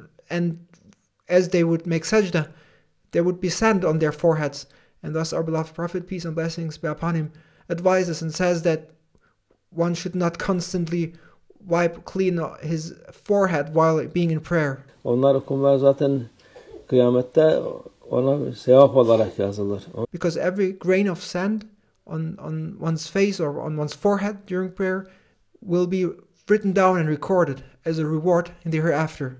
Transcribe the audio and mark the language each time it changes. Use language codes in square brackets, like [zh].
[en] And as they would make sajda, there would be sand on their foreheads. And thus our beloved Prophet, peace and blessings be upon him, advises and says that one should not constantly wipe clean his forehead while being in prayer. [tr] Onlar kumlar zaten kıyamette ona sevap olarak yazılır. [en] Because every grain of sand on one's face or on one's forehead during prayer will be written down and recorded as a reward in the hereafter.